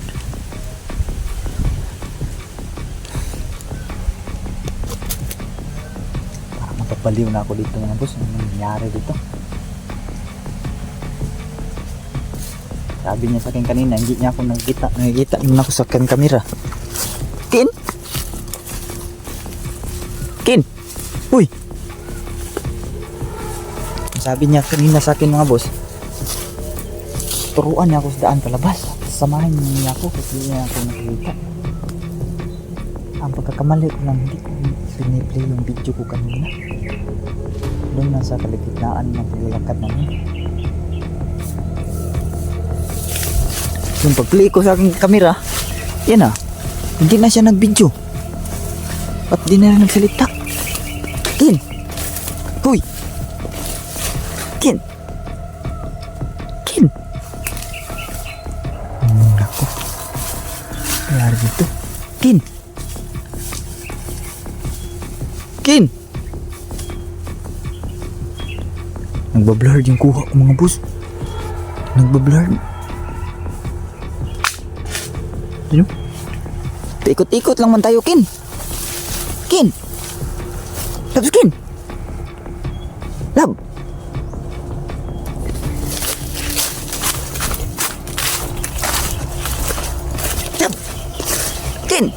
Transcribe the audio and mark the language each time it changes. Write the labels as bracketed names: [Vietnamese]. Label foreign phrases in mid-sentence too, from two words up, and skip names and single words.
[Filipino] Parang mapapaliw na ako dito mga boss. Ano nangyari dito? Sabi niya sa akin kanina, hindi niya ako nakikita. Nakikita naman ako sa akin kamera. Kin? Kin? Uy! Sabi niya kanina sa akin mga boss, turuan niya ako sa daan palabas. Samahin niya ako kasi niya ako nakikita. Ang pagkakamali ko lang, hindi ko piniplay yung video ko kanina. Doon na sa kaligitnaan ng paglalakad namin. Yung pag-play ko sa aking kamera, yan ah, hindi na siya nag-video. At di na rin nagsalita. Kin! Huy! Kin! Kin! Ako. Kaya dito. Kin! Kin! Nagbablur yung kuha ko mga boss. Nagbablur. Ano? Ikot-ikot lang man tayo, Kin. Kin! Labs, Kin! Lab! Lab!